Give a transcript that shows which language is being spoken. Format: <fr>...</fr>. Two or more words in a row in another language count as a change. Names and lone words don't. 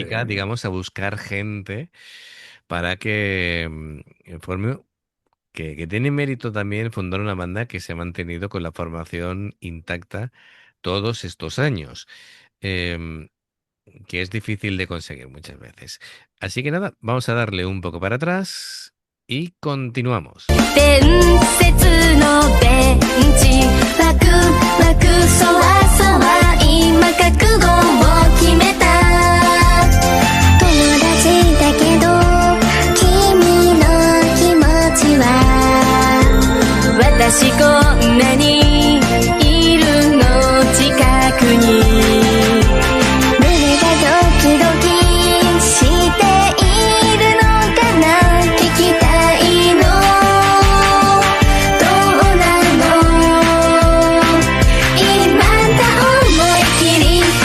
<es>dedica, digamos, a buscar gente para que forme, que tiene mérito también fundar una banda que se ha mantenido con la formación intacta todos estos años. Em, que es difícil de conseguir muchas veces. Así que nada, vamos a darle un poco para atrás y continuamos.</es> <ja>伝説のベンチワクワクそわそわ今覚悟を決めた友達だけど君の気持ちは私こんなにいるの近くに胸がドキドキしているのかな聞きたいのどうなの今だ思い切り</ja>